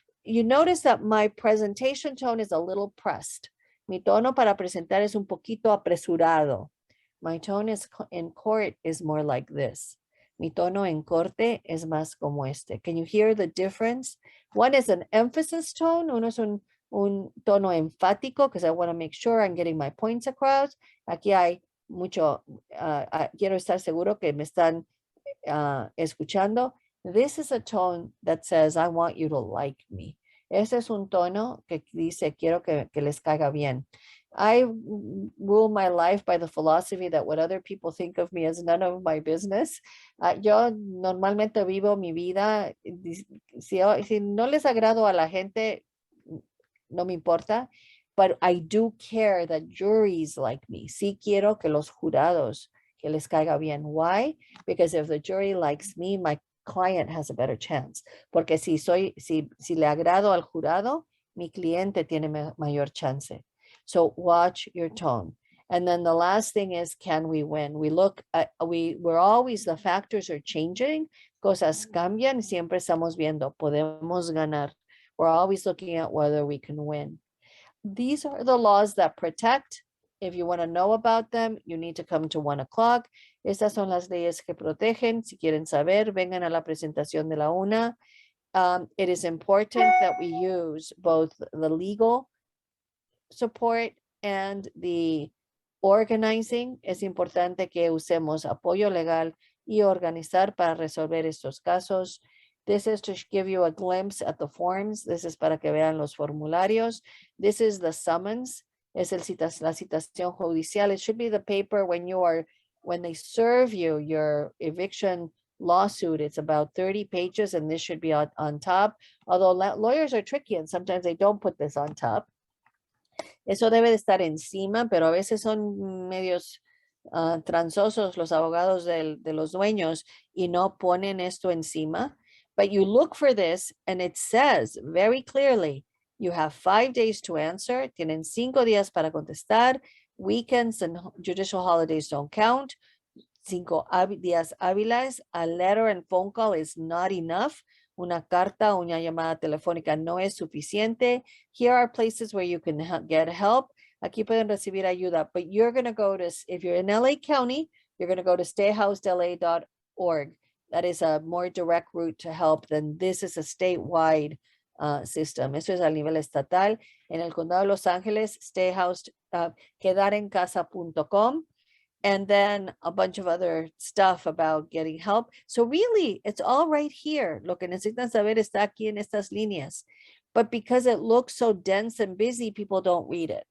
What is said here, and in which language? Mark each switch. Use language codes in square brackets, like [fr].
[en] You notice that my presentation tone is a little pressed. [es] Mi tono para presentar es un poquito apresurado. [en] My tone in court is more like this. [es] Mi tono en corte es más como este. [en] Can you hear the difference? One is an emphasis tone. [es] Uno es un tono enfático [en] because I want to make sure I'm getting my points across. [es] Aquí hay mucho, quiero estar seguro que me están escuchando. [en] This is a tone that says, I want you to like me. [es] Ese es un tono que dice, quiero que les caiga bien. [en] I rule my life by the philosophy that what other people think of me is none of my business. [es] Yo normalmente vivo mi vida, si no les agrado a la gente, no me importa, [en] but I do care that juries like me. [es] Sí quiero que los jurados, que les caiga bien. [en] Why? Because if the jury likes me, my client has a better chance. [es] Porque si le agrado al jurado, mi cliente tiene mayor chance. [en] So watch your tone. And then the last thing is, can we win? We look at, we're always, the factors are changing, [es] cosas cambian, siempre estamos viendo, podemos ganar. [en] We're always looking at whether we can win. These are the laws that protect. If you want to know about them, you need to come to 1 o'clock. [es] Estas son las leyes que protegen. Si quieren saber, vengan a la presentación de la 1. [en] It is important that we use both the legal support and the organizing. [es] Es importante que usemos apoyo legal y organizar para resolver estos casos. [en] This is to give you a glimpse at the forms. This is [es] para que vean los formularios. [en] This is the summons. [es] Es la citación judicial. [en] It should be the paper when they serve you your eviction lawsuit. It's about 30 pages and this should be on top. Although lawyers are tricky and sometimes they don't put this on top. [es] Eso debe de estar encima, pero a veces son medios transosos los abogados de los dueños y no ponen esto encima. [en] But you look for this and it says very clearly, you have 5 days to answer. [es] Tienen 5 días para contestar. [en] Weekends and judicial holidays don't count. [es] 5 días hábiles. [en] A letter and phone call is not enough. [es] Una carta o una llamada telefónica no es suficiente. [en] Here are places where you can get help. [es] Aquí pueden recibir ayuda, [en] but you're going to go to, if you're in LA County, you're going to go to stayhousedla.org. That is a more direct route to help than this is a statewide system. [es] Eso es a nivel estatal. En el condado de Los Ángeles, quedarencasa.com. [en] And then a bunch of other stuff about getting help. So really, it's all right here. [es] Lo que necesitan saber está aquí en estas líneas. [en] But because it looks so dense and busy, people don't read it.